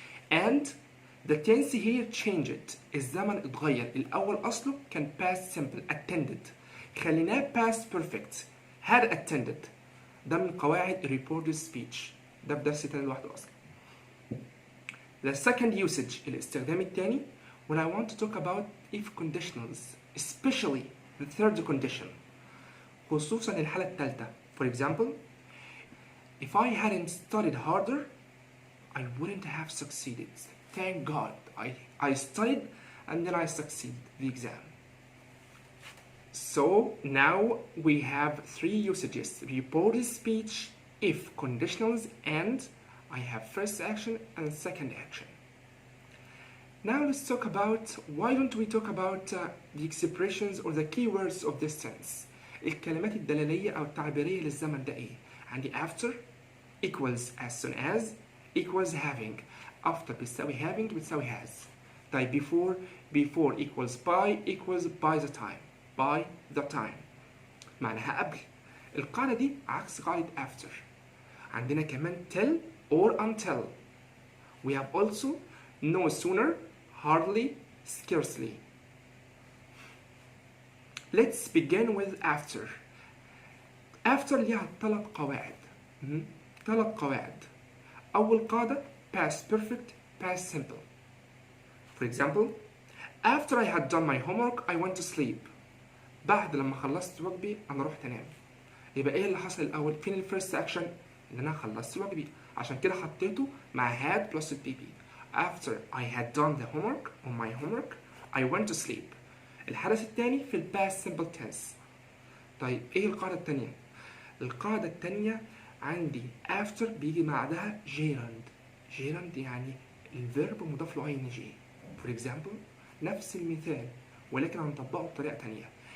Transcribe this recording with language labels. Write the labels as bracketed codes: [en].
[en] And the tense here changed. [ar] الزمن اتغير. الأول أصله كان past simple attended. خليناه past perfect. [en] had attended. [ar] ده من قواعد reporter's speech. ده بدرس تاني لوحده أصلا. [en] The second usage [ar] الاستخدام التاني [en] when I want to talk about if conditionals, especially the third condition. [ar] خصوصا الحالة الثالثة. [en] For example, if I hadn't studied harder, I wouldn't have succeeded. Thank God I studied and then I succeeded the exam. So now we have 3 usages: reported speech, if conditionals, and I have first action and second action. Now let's talk about, why don't we talk about the expressions or the keywords of this tense. [ar] الكلمات الدلالية أو التعبيرية للزمن ده إيه؟ عندي [en] after equals as soon as equals having. after [ar] بتساوي [en] having بتساوي has. [ar] طيب [en] before equals by the time. [ar] معناها قبل. القاعدة دي عكس قاعدة after. عندنا كمان [en] till or until. We have also no sooner, hardly, scarcely. Let's begin with after. [ar] After ليها 3 قواعد. 3 قواعد. أول قاعدة [en] past perfect, past simple. For example, after I had done my homework I went to sleep. [ar] بعد لما خلصت واجبي أنا رحت أنام. يبقى إيه اللي حصل الأول؟ فين الفيرست أكشن؟ إن أنا خلصت واجبي. عشان كده حطيته مع had plus PP. [en] After I had done the homework or my homework I went to sleep. [ar] الحدث الثاني في الباست سمبل تنس. طيب ايه القاعدة الثانية؟ القاعدة الثانية عندي after بيجي بعدها gerund يعني الفيرب مضاف له ing. [en] For example [ar] نفس المثال ولكن هنطبقه بطريقة ثانية.